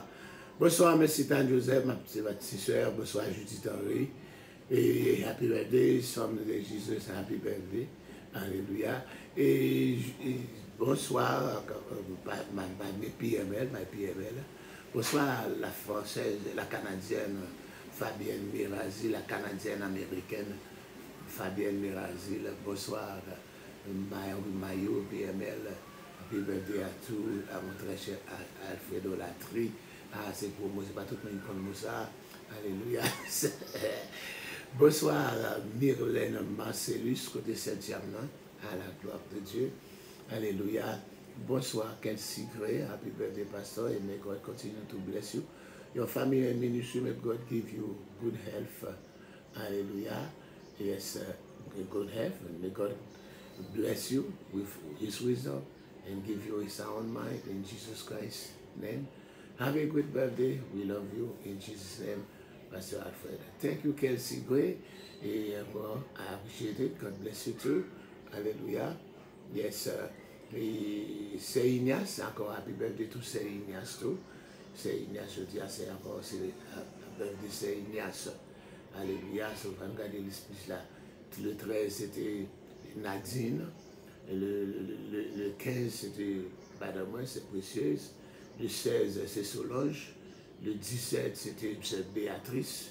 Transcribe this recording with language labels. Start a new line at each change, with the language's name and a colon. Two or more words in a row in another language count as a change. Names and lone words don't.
French: Bonsoir, merci Dan Joseph, ma petite soeur, bonsoir Judith Henry, et
English: happy birthday,
French: Son de Jesus,
English: happy birthday,
French: alléluia. Et bonsoir, my PML, bonsoir la française, la canadienne Fabienne Mirazi, la canadienne américaine Fabienne Mirazi, bonsoir Mayo PML.
English: Happy birthday
French: à tous, à mon très cher Alfredo Latry. Ah, c'est pour moi, c'est pas tout le monde qui connaît ça. Alléluia. Bonsoir, Myrlène Marcellus, côté Saint-Germain, à la gloire de Dieu. Alléluia. Bonsoir, Kelsey Gray.
English: Happy birthday, Pastor, and may God continue to bless you. Your family and ministry, may God give you good health. Hallelujah. Yes, good health, and may God bless you with His wisdom and give you a sound mind in Jesus Christ's name. Have a good birthday. We love you in Jesus' name, Pastor Alfred. Thank you, Kelsey Gray. I appreciate it. God bless you too. Hallelujah. Yes,
French: c'est Ignace. Encore
English: happy birthday to
French: c'est Ignace too. C'est Ignace, je dis, c'est encore birthday, c'est Ignace. Alléluia. Si vous regardez l'esprit là, le 13 c'était Nadine. Le 15, c'était Madame, c'est Précieuse. Le 16, c'est Solange. Le 17, c'était Béatrice.